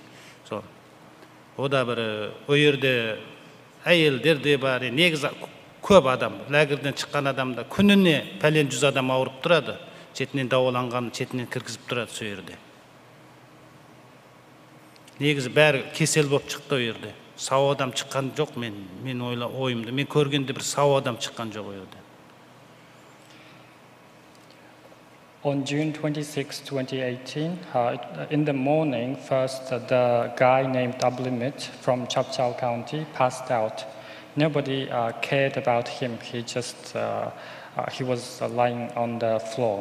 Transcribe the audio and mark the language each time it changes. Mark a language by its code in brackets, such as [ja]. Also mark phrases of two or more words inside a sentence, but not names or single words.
[kk] О да бір, о жерде әйелдер де бар, негізі көп адам, лагерден шыққан адамда күніне пәлен 100 адам ауырып тұрады. Четінен дауаланған, четінен кіргізіп тұрады сол жерде. Негізі бәрі кесел болып шықты ол жерде. Сау адам шыққан жоқ, мен ойымды. Мен көргенде бір сау адам шыққан жоқ ол жерде. [en] On June 26, 2018, in the morning, first the guy named Limit from Chapchal County passed out. Nobody cared about him. He just he was lying on the floor.